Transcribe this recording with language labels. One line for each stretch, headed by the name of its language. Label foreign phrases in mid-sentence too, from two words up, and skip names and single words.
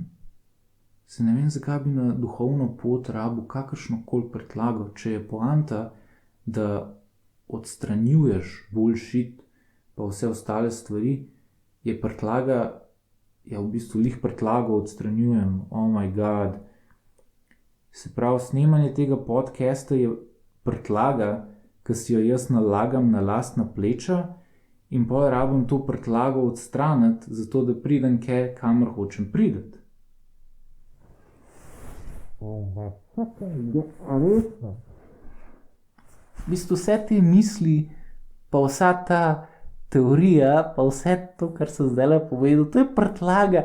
Slovenian: Se ne vem, zakaj bi na duhovno pot rabil kakršnokoli prtljago, če je poanta, da odstranjuješ bullshit pa vse ostale stvari, je prtljaga, ja, v bistvu lih prtljago odstranjujem,
English: oh my god.
Slovenian: Se pravi, snemanje tega podcasta je prtljaga, ki si jo jaz nalagam na lastna pleča in pol rabim to prtljago odstraniti, zato da pridem kamor hočem priti. V bistvu vse te misli, pa vsa ta teorija, pa vse to, kar sem zdajle povedal, to je prtljaga.